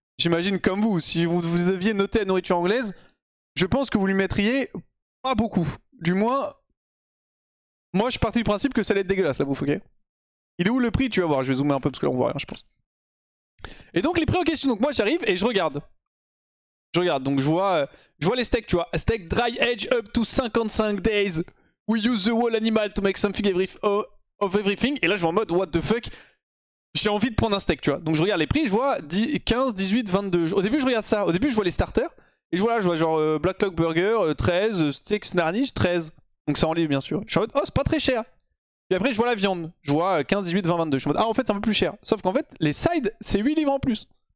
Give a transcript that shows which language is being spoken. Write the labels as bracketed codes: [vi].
[fr] J'imagine comme vous, si vous deviez noter la nourriture anglaise, je pense que vous lui mettriez pas beaucoup. Du moins, moi je suis parti du principe que ça allait être dégueulasse la bouffe, ok? Il est où le prix? Tu vas voir, je vais zoomer un peu parce que là on voit rien, je pense. Et donc les prix en question, donc moi j'arrive et je regarde. Donc je vois les steaks, tu vois. [en] A steak dry age up to 55 days. We use the whole animal to make something of everything. [fr] Et là je vais en mode [en] what the fuck. [fr] J'ai envie de prendre un steak, tu vois. Donc je regarde les prix, je vois 15, 18, 22. Au début je regarde ça. Au début je vois les starters. Et je vois genre Blacklock Burger, 13, steak Snarnish, 13. Donc c'est en livre bien sûr. Je suis en mode oh c'est pas très cher. Puis après je vois la viande. Je vois 15, 18, 20, 22. Je suis en mode ah en fait c'est un peu plus cher. Sauf qu'en fait les sides c'est 8 livres en plus.